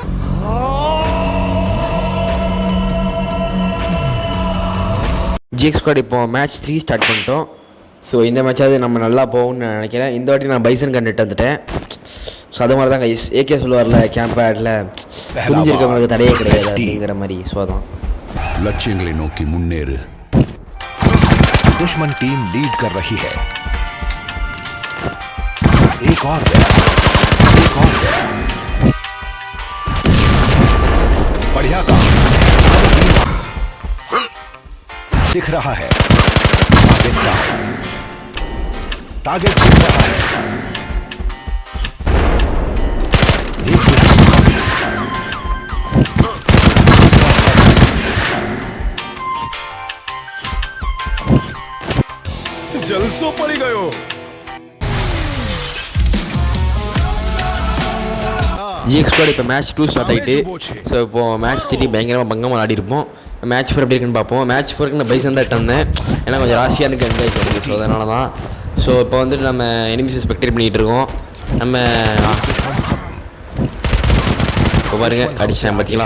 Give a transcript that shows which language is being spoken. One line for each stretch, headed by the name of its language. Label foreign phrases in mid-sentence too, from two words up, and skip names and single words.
Tamil: ஜிஎக்ஸ் ஸ்குவாட் இப்போ மேட்ச் 3 ஸ்டார்ட் பண்ணிட்டோம். ஸோ இந்த மேட்சாவது நம்ம நல்லா போகும்னு நான் நினைக்கிறேன். இந்த வாட்டி நான் பைசன் கண்டுட்டு வந்துட்டேன். ஸோ அது மாதிரி தான் கைஸ், ஏகே சொல்லுவார்ல கேம்ப் ஆடில் புரிஞ்சிருக்கவங்களுக்கு தடையே கிடையாது அப்படிங்கிற மாதிரி. ஸோ அதான் लक्ष्यங்களை நோக்கி முன்னேறு.
Hindi: दुश्मन टीम लीड कर रही है. एक और बढ़िया काम दिख रहा है. टारगेट दिख रहा है. जलसो पड़ी गयो.
Tamil: ஜிஎக்ஸ் ஸ்குவாட் இப்போ மேட்ச் 2 ஸ்டார்ட் ஆகிட்டு. ஸோ இப்போது மேட்ச் 3 பயங்கரமாக பங்கமாக ஆடி இருப்போம். மேட்ச் 4 எப்படி இருக்குன்னு பார்ப்போம். மேட்ச் 4க்கு நான் பைசன் தான் வந்தேன், ஏன்னா கொஞ்சம் ராசியாக எனக்கு என்ஜாய் பண்ணுது. ஸோ அதனால தான். ஸோ இப்போ வந்துட்டு நம்ம
English: enemies spectate
Tamil: பண்ணிகிட்டு இருக்கோம். நம்ம இப்போ பாருங்க அடிச்சேன் பார்த்தீங்களா.